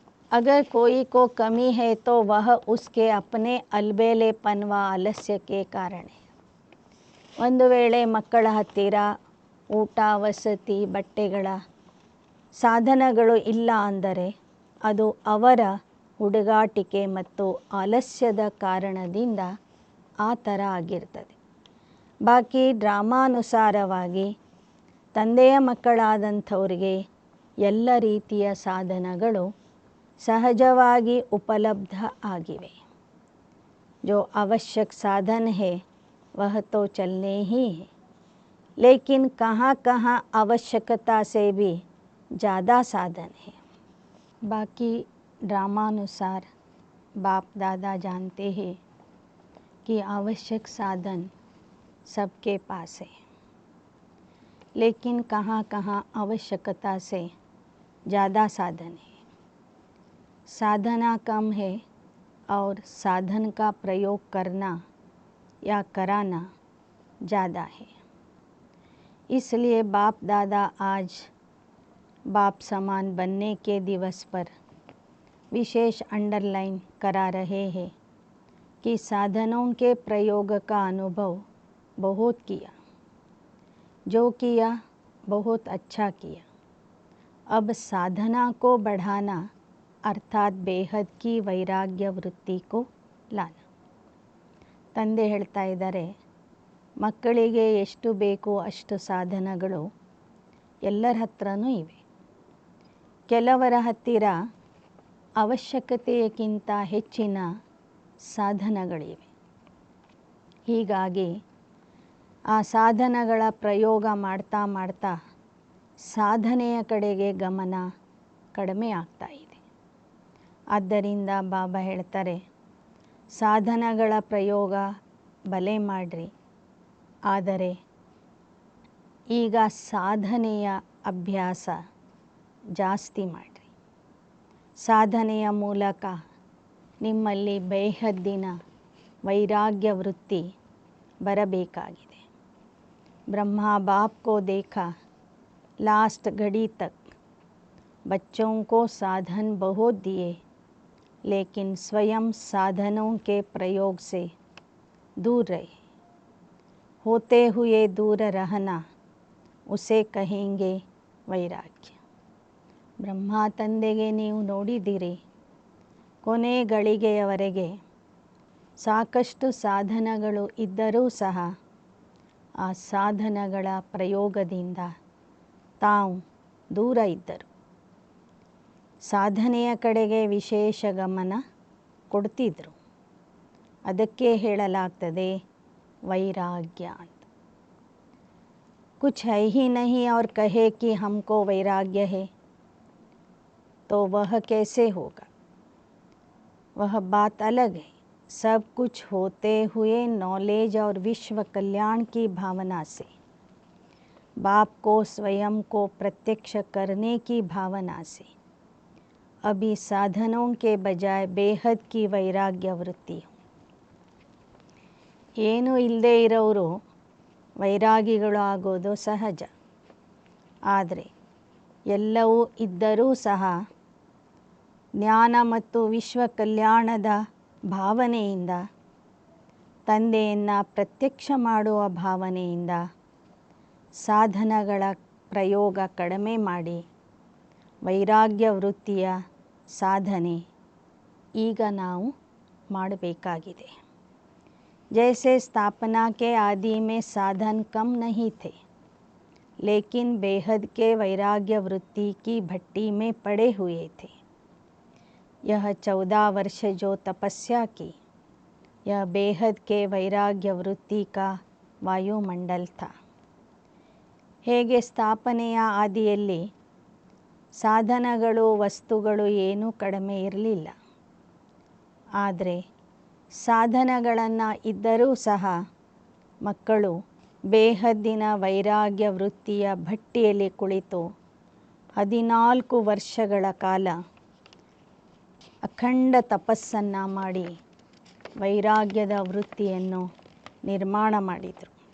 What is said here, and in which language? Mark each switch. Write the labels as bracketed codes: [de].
[hi] अगर कोई को कमी है तो वह उसके अपने अलबेलेपन व आलस्य के कारण है. [kn] ಒಂದು ವೇಳೆ ಮಕ್ಕಳ ಹತ್ತಿರ ಊಟ, ವಸತಿ, ಬಟ್ಟೆಗಳ ಸಾಧನಗಳು ಇಲ್ಲ ಅಂದರೆ ಅದು ಅವರ ಹುಡುಗಾಟಿಕೆ ಮತ್ತು ಆಲಸ್ಯದ ಕಾರಣದಿಂದ ಆ ಥರ ಆಗಿರ್ತದೆ. ಬಾಕಿ ಡ್ರಾಮಾನುಸಾರವಾಗಿ ತಂದೆಯ ಮಕ್ಕಳಾದಂಥವ್ರಿಗೆ ಎಲ್ಲ ರೀತಿಯ ಸಾಧನಗಳು सहजवागी उपलब्ध आगिवे. [hi] जो आवश्यक साधन है वह तो चलने ही है, लेकिन कहाँ कहाँ आवश्यकता से भी ज़्यादा साधन है. बाकी ड्रामानुसार बाप दादा जानते हैं कि आवश्यक साधन सबके पास है, लेकिन कहाँ कहाँ आवश्यकता से ज़्यादा साधन है. साधना कम है और साधन का प्रयोग करना या कराना ज़्यादा है. इसलिए बाप दादा आज बाप समान बनने के दिवस पर विशेष अंडरलाइन करा रहे हैं कि साधनों के प्रयोग का अनुभव बहुत किया, जो किया बहुत अच्छा किया. अब साधना को बढ़ाना ಅರ್ಥಾತ್ ಬೇಹದ್ ಕಿ ವೈರಾಗ್ಯ ವೃತ್ತಿ ಕೋ ಲಾನ. [kn] ತಂದೆ ಹೇಳ್ತಾ ಇದ್ದಾರೆ, ಮಕ್ಕಳಿಗೆ ಎಷ್ಟು ಬೇಕೋ ಅಷ್ಟು ಸಾಧನಗಳು ಎಲ್ಲರ ಹತ್ರನೂ ಇವೆ. ಕೆಲವರ ಹತ್ತಿರ ಅವಶ್ಯಕತೆಯಕ್ಕಿಂತ ಹೆಚ್ಚಿನ ಸಾಧನಗಳಿವೆ. ಹೀಗಾಗಿ ಆ ಸಾಧನಗಳ ಪ್ರಯೋಗ ಮಾಡ್ತಾ ಮಾಡ್ತಾ ಸಾಧನೆಯ ಕಡೆಗೆ ಗಮನ ಕಡಿಮೆ ಆಗ್ತಾ ಇದೆ. ಆದ್ದರಿಂದ ಬಾಬಾ ಹೇಳ್ತಾರೆ, ಸಾಧನಗಳ ಪ್ರಯೋಗ ಬಲೆ ಮಾಡಿರಿ, ಆದರೆ ಈಗ ಸಾಧನೆಯ ಅಭ್ಯಾಸ ಜಾಸ್ತಿ ಮಾಡಿರಿ. ಸಾಧನೆಯ ಮೂಲಕ ನಿಮ್ಮಲ್ಲಿ ಬೇಹದ್ದಿನ ವೈರಾಗ್ಯ ವೃತ್ತಿ ಬರಬೇಕಾಗಿದೆ. [hi] ब्रह्मा बाप को देखा लास्ट घड़ी तक बच्चों को साधन बहुत दिए लेकिन स्वयं साधनों के प्रयोग से दूर रहे। होते हुए दूर रहना उसे कहेंगे ವೈರಾಗ್ಯ. [kn] ಬ್ರಹ್ಮ ತಂದೆಗೆ ನೀವು ನೋಡಿದ್ದೀರಿ, ಕೊನೆ ಗಳಿಗೆಯವರೆಗೆ ಸಾಕಷ್ಟು ಸಾಧನಗಳು ಇದ್ದರೂ ಸಹ ಆ ಸಾಧನಗಳ ಪ್ರಯೋಗದಿಂದ ತಾವು ದೂರ ಇದ್ದರು. ಸಾಧನೆಯ ಕಡೆಗೆ ವಿಶೇಷ ಗಮನ ಕೊಡ್ತಿದ್ರು. ಅದಕ್ಕೆ ಹೇಳಲಾಗ್ತದೆ ವೈರಾಗ್ಯ ಅಂತ. [hi] कुछ है ही नहीं और कहे कि हमको वैराग्य है, तो वह कैसे होगा? वह बात अलग है. सब कुछ होते हुए नॉलेज और विश्व कल्याण की भावना से, बाप को स्वयं को प्रत्यक्ष करने की भावना से, अभी साधनों के बजाय बेहद की वैराग्य वृत्ति हो. [kn] ಏನು ಇಲ್ಲದೆ ಇರೋರು ವೈರಾಗಿಗಳು ಆಗೋದು ಸಹಜ. ಆದರೆ ಎಲ್ಲವೂ ಇದ್ದರೂ ಸಹ ಜ್ಞಾನ ಮತ್ತು ವಿಶ್ವ ಕಲ್ಯಾಣದ ಭಾವನೆಯಿಂದ, ತಂದೆಯನ್ನು ಪ್ರತ್ಯಕ್ಷ ಮಾಡುವ ಭಾವನೆಯಿಂದ ಸಾಧನಗಳ ಪ್ರಯೋಗ ಕಡಿಮೆ ಮಾಡಿ ವೈರಾಗ್ಯ ವೃತ್ತಿಯ ಸಾಧನೆ ಈಗ ನಾವು ಮಾಡಬೇಕಾಗಿದೆ. [hi] जैसे स्थापना के आदि में साधन कम नहीं थे, लेकिन बेहद के वैराग्य वृत्ति की भट्टी में पड़े हुए थे. यह 14 वर्ष जो तपस्या की, यह बेहद के वैराग्य वृत्ति का वायुमंडल था. [kn] ಹೇಗೆ ಸ್ಥಾಪನೆಯ ಆದಿಯಲ್ಲಿ ಸಾಧನಗಳು ವಸ್ತುಗಳು ಏನೂ ಕಡಿಮೆ ಇರಲಿಲ್ಲ, ಆದರೆ ಸಾಧನಗಳನ್ನು ಇದ್ದರೂ ಸಹ ಮಕ್ಕಳು ಬೇಹದ್ದಿನ ವೈರಾಗ್ಯ ವೃತ್ತಿಯ ಭಟ್ಟಿಯಲ್ಲಿ ಕುಳಿತು 14 ವರ್ಷಗಳ ಕಾಲ ಅಖಂಡ ತಪಸ್ಸನ್ನು ಮಾಡಿ ವೈರಾಗ್ಯದ ವೃತ್ತಿಯನ್ನು ನಿರ್ಮಾಣ ಮಾಡಿದರು.